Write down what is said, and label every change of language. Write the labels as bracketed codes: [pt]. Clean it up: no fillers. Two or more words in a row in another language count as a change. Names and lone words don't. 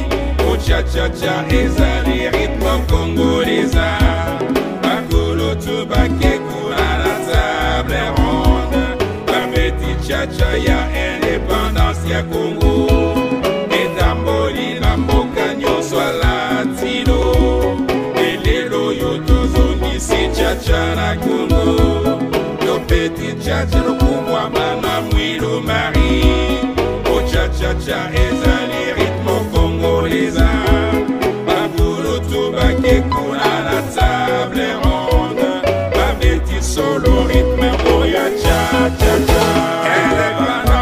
[ln] cha-cha-cha ezali rythme congolesa, bakolo tubake kuna na [fr] table ronde, [ln] babeti cha-cha ya indépendance ya Congo, etamboli na mboka nyonso latino, elelo yo tozongisi cha-cha na Congo, tobeti cha-cha lokumwa Mama Mwilu Marie, cha-cha-cha ezali rythme congolesa, bakolo tubake kuna na [fr] table ronde, [ln] babeti solo rythme oya cha-cha-cha.